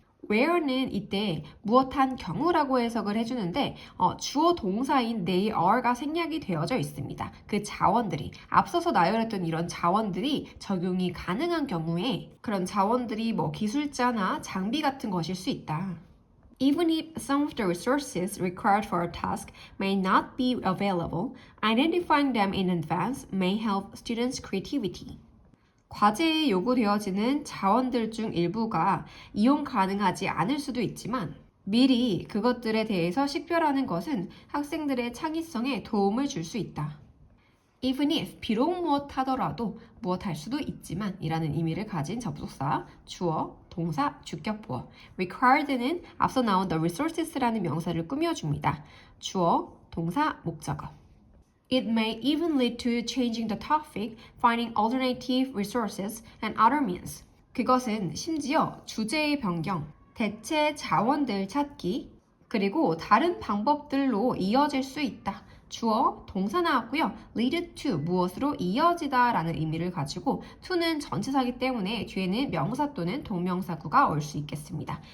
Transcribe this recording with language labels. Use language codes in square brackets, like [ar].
[ko] where는 이때 무엇한 경우라고 해석을 해주는데 주어 동사인 they are가 생략이 되어져 있습니다. 그 자원들이 앞서서 나열했던 이런 자원들이 적용이 가능한 경우에 그런 자원들이 뭐 기술자나 장비 같은 것일 수 있다. [en] Even if some of the resources required for a task may not be available, identifying them in advance may help students' creativity. [ko] 과제에 요구되어지는 자원들 중 일부가 이용 가능하지 않을 수도 있지만 미리 그것들에 대해서 식별하는 것은 학생들의 창의성에 도움을 줄 수 있다. Even if, 비록 무엇하더라도 무엇할 수도 있지만 이라는 의미를 가진 접속사, 주어, 동사, 주격보어. required는 앞서 나온 the resources라는 명사를 꾸며줍니다. 주어, 동사, 목적어. [en] It may even lead to changing the topic, finding alternative resources and other means. [ko] 그것은 심지어 주제의 변경, 대체 자원들 찾기, 그리고 다른 방법들로 이어질 수 있다. 주어, 동사 나왔고요. lead to, 무엇으로 이어지다 라는 의미를 가지고 to는 전치사이기 때문에 뒤에는 명사 또는 동명사구가 올 수 있겠습니다.